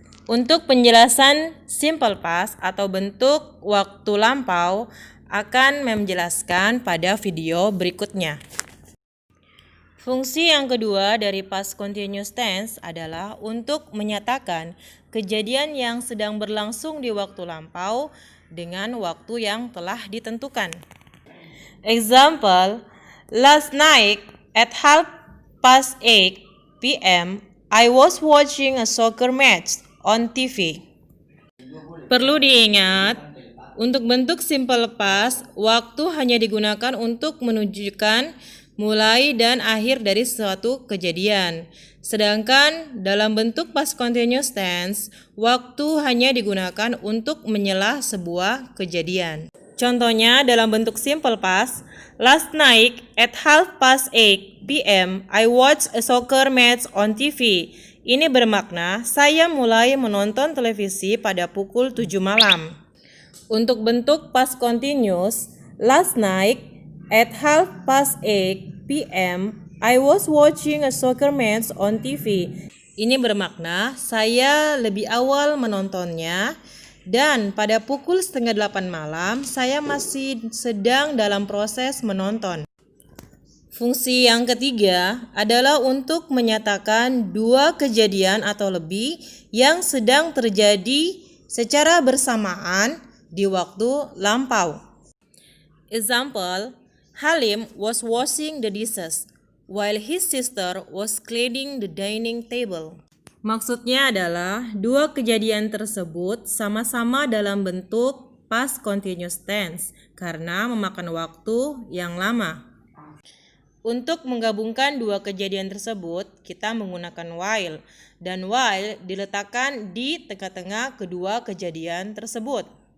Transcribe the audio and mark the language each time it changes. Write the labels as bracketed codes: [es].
[id] Untuk penjelasan simple past atau bentuk waktu lampau akan menjelaskan pada video berikutnya. Fungsi yang kedua dari past continuous tense adalah untuk menyatakan kejadian yang sedang berlangsung di waktu lampau dengan waktu yang telah ditentukan. [en] Example, last night at 8:30 p.m. I was watching a soccer match on TV. [id] Perlu diingat, untuk bentuk simple past, waktu hanya digunakan untuk menunjukkan mulai dan akhir dari suatu kejadian. Sedangkan dalam bentuk past continuous tense, waktu hanya digunakan untuk menyela sebuah kejadian. Contohnya dalam bentuk [en] simple past, last night at 8:30 p.m. I watched a soccer match on TV. [id] Ini bermakna saya mulai menonton televisi pada pukul 7 malam. Untuk bentuk [en] past continuous, last night at 8:30 p.m. I was watching a soccer match on TV. [id] Ini bermakna saya lebih awal menontonnya dan pada pukul 7:30 malam saya masih sedang dalam proses menonton. Fungsi yang ketiga adalah untuk menyatakan dua kejadian atau lebih yang sedang terjadi secara bersamaan di waktu lampau. [en] Example, Halim was washing the dishes while his sister was cleaning the dining table. [id] Maksudnya adalah dua kejadian tersebut sama-sama dalam bentuk past continuous tense karena memakan waktu yang lama. Untuk menggabungkan dua kejadian tersebut, kita menggunakan while dan while diletakkan di tengah-tengah kedua kejadian tersebut.